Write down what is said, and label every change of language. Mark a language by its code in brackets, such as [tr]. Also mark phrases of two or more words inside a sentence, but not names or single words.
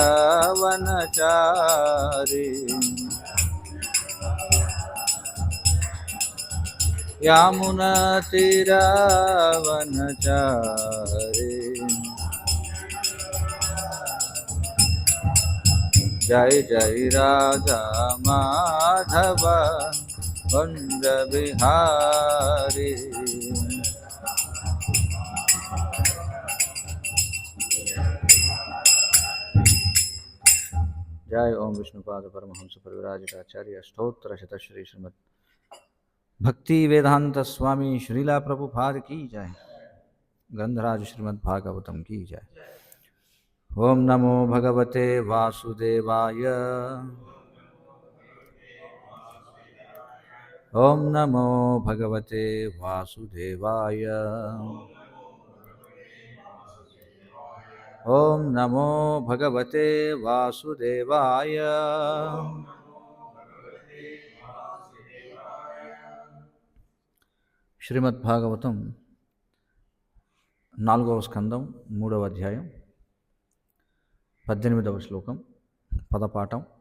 [hi] वनचारी यामुन तीर वनचारी जय जय राधा माधव कुंज बिहारी जय ओम विष्णुपाद परमहंस परिव्राजकाचार्य स्तोत्र शत श्री श्रीमद भक्ति वेदांत स्वामी श्रीला प्रभुपाद की जय। गंधराज श्रीमद् भागवतम की जय। [sa] ओम नमो भगवते वासुदेवाय ओम नमो भगवते वासुदेवाय ओम नमो भगवते वासुदेवाय [te] శ్రీమద్భాగవతం 4వ స్కందం 3వ అధ్యాయం 18వ శ్లోకం పదపాఠం.